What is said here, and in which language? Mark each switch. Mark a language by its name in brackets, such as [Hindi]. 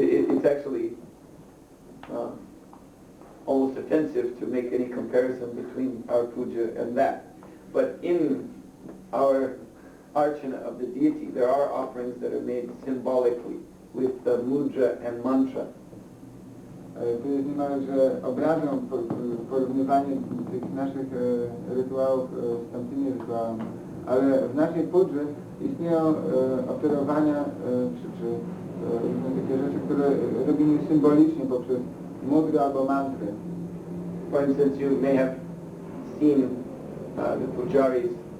[English] It's actually almost offensive to make any comparison between our puja and that. But in our archana of the deity, there are offerings that are made symbolically with the mudra and mantra. [Polish] To jest niemalże obrazą porównywanie tych naszych rytuałów z tamtymi rytuałami, ale w naszej pudży istnieją oferowania czy różne takie rzeczy, które robimy symbolicznie poprzez mudry albo mantry. [English] For instance, you may have seen the pujaris.